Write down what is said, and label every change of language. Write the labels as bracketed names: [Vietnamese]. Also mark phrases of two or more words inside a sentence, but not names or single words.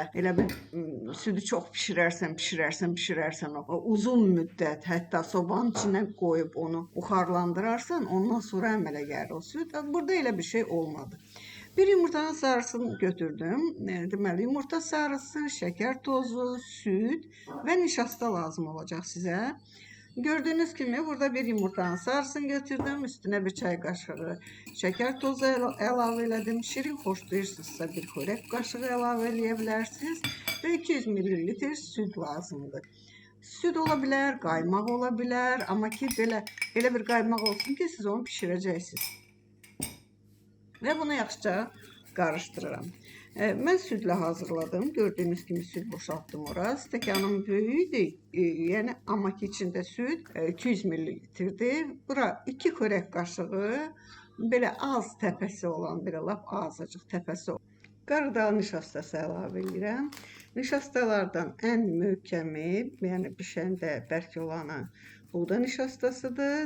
[Azerbaijani] Elə bir sütü çox pişirərsən o uzun müddət, hətta sobanın içinə qoyub onu buxarlandırarsan, ondan sonra əmələ gəlir o süt. Burada elə bir şey olmadı. Bir yumurtanın sarısını götürdüm. Deməli yumurta sarısı, şeker tozu, süt və nişasta lazım olacaq sizə. [Turkish] Gördüğünüz gibi burada bir yumurtanın sarısını götürdüm. [Azerbaijani] Üstüne bir çay kaşığı şeker tozu əlavə elədim. Şirin xoşlayırsınızsa bir xörək kaşığı əlavə eləyə ve 200 ml süt lazımdır. [Turkish] Süt olabilir, kaymak olabilir [Azerbaijani] ama ki belə bir kaymak olsun ki siz onu pişirəcəksiniz. Ve bunu yaxşıca karıştırıram. [Turkish] Ben sütle hazırladım. Gördüğünüz gibi süt boşalttım orası. [Azerbaijani] Stəkanım böyüydü. Yani ama ki içinde süt 200 ml-dir. Bura 2 xörək kaşığı belə az təpəsi olan, belə lap azıcıq təpəsi olan qarıdal nişastası əlavə edirəm. Nişastalardan en möhkəmi, yani pişəndə bərk olanı buğda nişastasıdır.